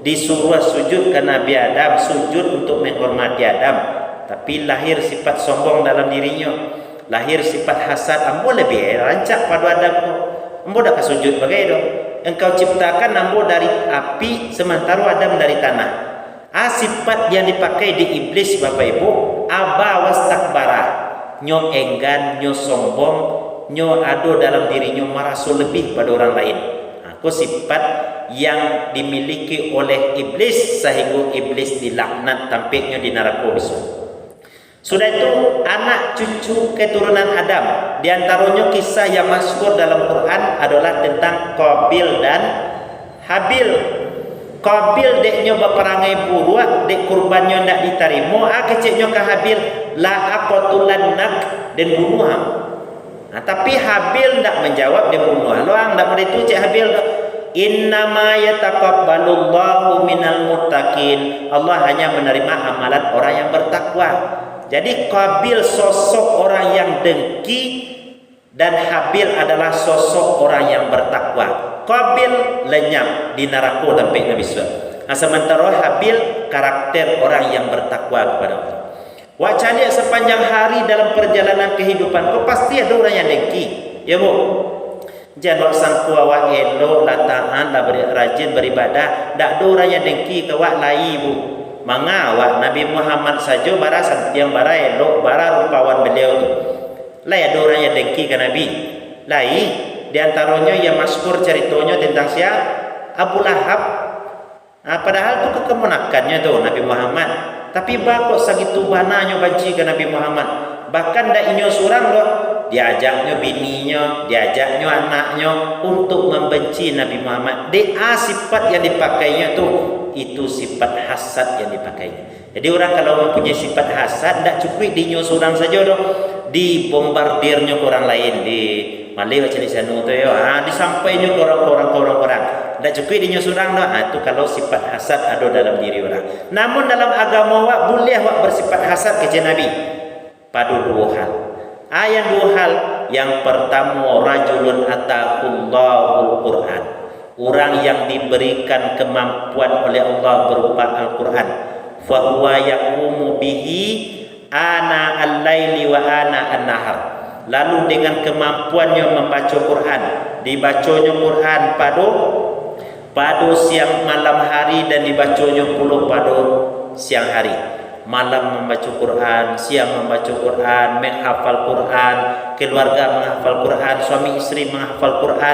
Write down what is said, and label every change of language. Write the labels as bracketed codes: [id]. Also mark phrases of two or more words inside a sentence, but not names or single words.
[id] disuruh sujud ke Nabi Adam, sujud untuk menghormati Adam, tapi lahir sifat sombong dalam dirinya, lahir sifat hasad. [min] Ambo lebih rancak pada Adam tu, ambo dah sujud bagai tu. [id] Engkau ciptakan ambo dari api, sementara Adam dari tanah. Sifat yang dipakai di iblis Bapak Ibu, [ar] أبى واستكبر, [min] nyo enggan, nyo sombong, nyo ado dalam dirinya merasa lebih pada orang lain. [id] Aku sifat yang dimiliki oleh iblis sehingga iblis dilaknat tampaknya di neraka besok. Sudah itu anak cucu keturunan Adam, di antaranya kisah yang masyhur dalam Quran adalah tentang Qabil dan Habil. [min] Qabil deknya berperangai buruk, dek kurbannya ndak diterima, keceknya ke Habil, [ar] لأقتلنك, [min] dan bunuh. Tapi Habil ndak menjawab, dia bunuh. Loang ndak mau cek Habil. [ar] إنما يتقبل الله من المتقين. [id] Allah hanya menerima amalan orang yang bertakwa. Jadi Qabil sosok orang yang dengki dan Habil adalah sosok orang yang bertakwa. Qabil lenyap di neraka sampai Nabi SAW. Sementara Habil karakter orang yang bertakwa kepada Allah. Wacana sepanjang hari dalam perjalanan kehidupan kau pasti ada orang yang dengki. [min] Ya Bu. Jangan sangku awak elok lah tahan lah rajin beribadah. Tak ada orang yang dengki ke awak lai Bu. Mengawak Nabi Muhammad saja bara yang bara elok, bara rupawan beliau tu. Lai ada orang yang dengki ke Nabi. Lai di antaranya yang masyhur ceritanya tentang siapa? Abu Lahab. Padahal tu kekemunakannya tu Nabi Muhammad. Tapi bakok segitu bananya benci ke Nabi Muhammad. Bahkan dak inyo surang loh, diajaknya bininya, diajaknya anaknya untuk membenci Nabi Muhammad. [id] Sifat yang dipakainya tu, itu sifat hasad yang dipakainya. Jadi orang kalau mempunyai sifat hasad, [min] dak cukup di inyo surang saja doh, dibombardirnya ke orang lain, di malih macam ni sanu tu ya, disampainya ke orang. Tak cukup di nyusurang dah. Itu kalau sifat hasad ada dalam diri orang. [id] Namun dalam agama awak boleh awak bersifat hasad ke Nabi pada dua hal. Yang dua hal. Yang pertama, [ar] رجل آتاه الله قرآن. [id] Orang yang diberikan kemampuan oleh Allah berupa Al-Quran. [ar] فهو يقوم به آناء الليل وآناء النهار. [id] Lalu dengan kemampuannya membaca Quran, dibacanya Quran pada siang malam hari dan dibacanya pula pada siang hari. Malam membaca Quran, siang membaca Quran, menghafal Quran, keluarga menghafal Quran, suami istri menghafal Quran.